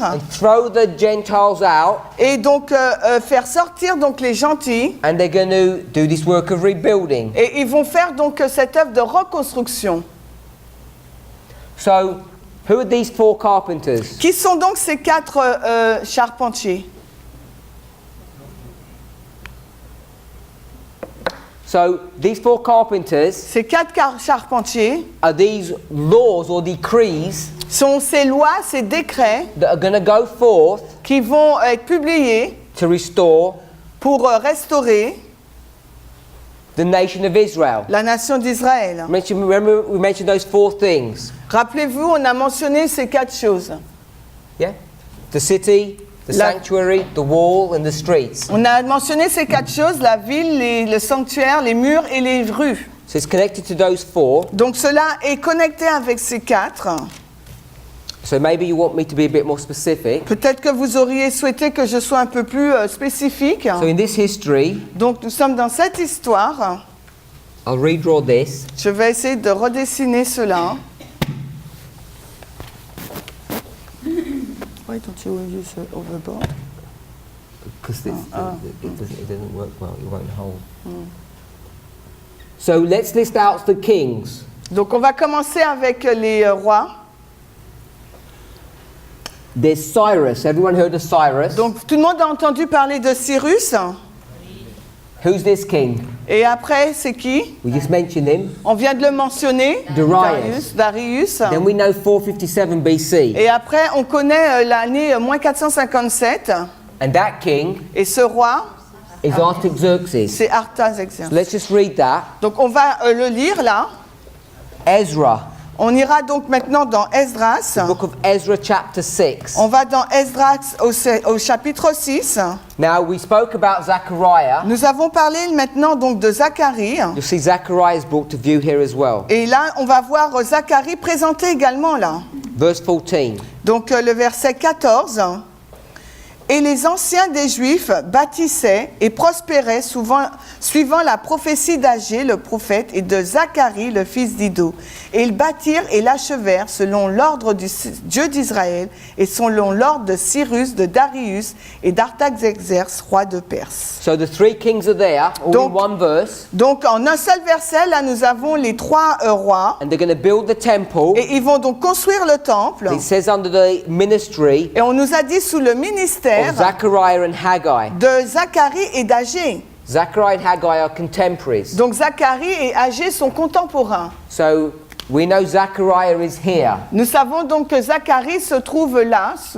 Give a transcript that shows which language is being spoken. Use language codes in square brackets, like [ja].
[en] and throw the Gentiles out, [fr] et donc faire sortir donc les gentils [en] and they're going to do this work of rebuilding. [fr] et ils vont faire donc cette œuvre de reconstruction. [en] So who are these four carpenters? [fr] Qui sont donc ces 4 charpentiers? [en] So these four carpenters [fr] Ces 4 charpentiers [en] are these laws or decrees [fr] sont ces lois, ces décrets [en] that are going to go forth [fr] qui vont être publiés [en] to restore [fr] pour restaurer [en] the nation of Israel. [fr] la nation d'Israël. [en] Remember we mentioned those four things. [fr] Rappelez-vous, on a mentionné ces 4 choses. [en] Yeah? The city, the [fr] La- [en] sanctuary, the wall and the streets. [fr] On a mentionné ces 4 choses, la ville, le sanctuaire, les murs et les rues. [en] So it's connected to those four. [fr] Donc cela est connecté avec ces 4. [en] So maybe you want me to be a bit more specific. [fr] Peut-être que vous auriez souhaité que je sois un peu plus spécifique. [en] So in this history, [fr] Donc nous sommes dans cette histoire. [en] I'll redraw this. [fr] Je vais essayer de redessiner cela. [en] Why don't you use overboard? Because it doesn't work well, it won't hold. So let's list out the kings. [fr] Donc on va commencer avec les rois. [en] There's Cyrus. Everyone heard of Cyrus? [fr] Donc tout le monde a entendu parler de Cyrus. [en] Who's this king? [fr] Et après, c'est qui? [en] We just mentioned him. [fr] On vient de le mentionner. [en] Darius. [fr] Darius. [en] Then we know 457 BC. [fr] Et après, on connaît l'année moins 457. [en] And that king [fr] Et ce roi, [en] is Artaxerxes. [fr] c'est Artaxerxès. [en] Let's just read that. [fr] Donc on va le lire là. [en] Ezra, [fr] On ira donc maintenant dans Esdras. [en] book of Ezra chapter 6. [fr] On va dans Esdras au chapitre 6. [en] Now we spoke about Zechariah. [fr] Nous avons parlé maintenant donc de Zacharie. [en] You'll see Zechariah is brought to view here as well. [fr] Et là, on va voir Zacharie présenté également là. [en] Verse 14. [fr] Donc le verset 14. Et les anciens des Juifs bâtissaient et prospéraient suivant la prophétie d'Agé, le prophète, et de Zacharie, le fils d'Iddo. Et ils bâtirent et l'achevèrent selon l'ordre du Dieu d'Israël et selon l'ordre de Cyrus, de Darius et d'Artaxerxès, roi de Perse. [en] So the three kings are there, all [fr] Donc- [en] in one verse, [fr] Donc en un seul verset, là nous avons les trois rois. [en] and they're going to build the temple. [fr] Et ils vont donc construire le temple. [en] It says under the ministry [fr] Et on nous a dit sous le ministère [en] of Zechariah and Haggai. [fr] de Zacharie et d'Agé. [en] Zechariah and Haggai are contemporaries. [fr] Donc Zacharie et Agé sont contemporains. [en] So we know Zechariah is here, [fr] Nous savons donc que Zacharie se trouve là, sous